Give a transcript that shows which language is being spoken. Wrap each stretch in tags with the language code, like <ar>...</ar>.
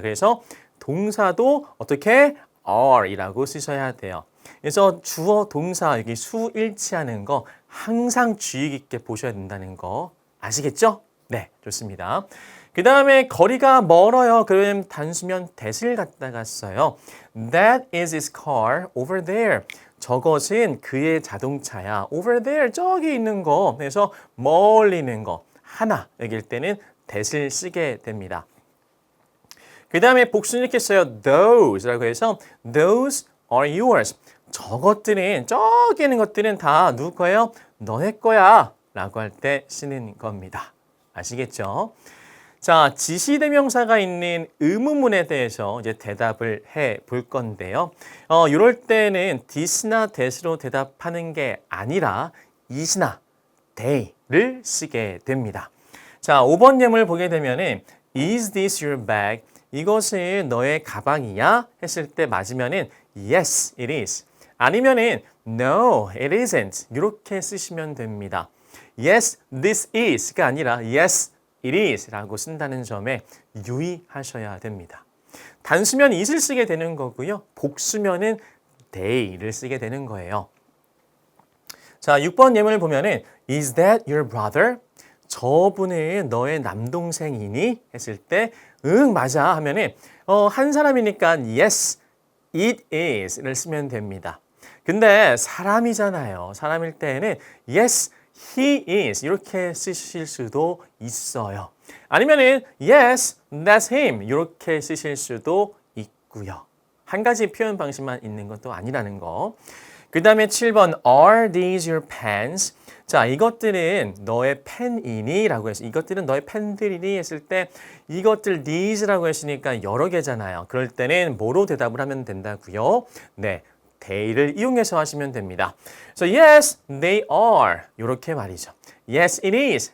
<ko>그래서 동사도 어떻게 are이라고 쓰셔야 돼요. 그래서 주어, 동사 여기 수 일치하는 거 항상 주의 깊게 보셔야 된다는 거 아시겠죠? 네, 좋습니다. 그 다음에 거리가 멀어요. 그러면 단수면 that을 갖다가 써요.</ko> <en>That is his car over there.</en> <ko>저것은 그의 자동차야.</ko> <en>Over there,</en> <ko>저기 있는 거. 그래서 멀리 있는 거. 하나, 여길 때는 that을 쓰게 됩니다. 그 다음에 복수는 이렇게 써요.</ko> <en>Those라고 해서 Those are yours.</en> <ko>저것들은, 저기 있는 것들은 다 누구 거예요? 너네 거야. 라고 할 때 쓰는 겁니다. 아시겠죠? 자, 지시대명사가 있는 의문문에 대해서 이제 대답을 해 볼 건데요. 이럴 때는 this나 that으로 대답하는 게 아니라 is나 they를 쓰게 됩니다. 자, 5번 예문을 보게 되면은</ko> <en>Is this your bag?</en> <ko>이것은 너의 가방이야? 했을 때 맞으면은</ko> <en>Yes, it is.</en> <ko>아니면은</ko> <en>No, it isn't.</en> <ko>이렇게 쓰시면 됩니다.</ko> <en>Yes, this is</en> <ko>가 아니라</ko> <en>Yes, it is</en> <ko>라고 쓴다는 점에 유의하셔야 됩니다. 단수면 it을 쓰게 되는 거고요. 복수면은 they를 쓰게 되는 거예요. 자, 6번 예문을 보면은</ko> <en>Is that your brother?</en> <ko>저분은 너의 남동생이니? 했을 때 응, 맞아 하면은 한 사람이니까</ko> <en>Yes, it is</en> <ko>를 쓰면 됩니다. 근데 사람이잖아요. 사람일 때는</ko> <en>Yes, he is</en> <ko>이렇게 쓰실 수도 있어요. 아니면은</ko> <en>yes, that's him</en> <ko>이렇게 쓰실 수도 있고요. 한 가지 표현 방식만 있는 것도 아니라는 거. 그 다음에 7번</ko> <en>Are these your pens?</en> <ko>자, 이것들은 너의 펜이니? 라고 해서 이것들은 너의 펜들이니? 했을 때 이것들 these라고 했으니까 여러 개잖아요. 그럴 때는 뭐로 대답을 하면 된다고요? 네. they를 이용해서 하시면 됩니다.</ko> <en>So yes, they are.</en> <ko>이렇게 말이죠.</ko> <en>Yes, it is.</en>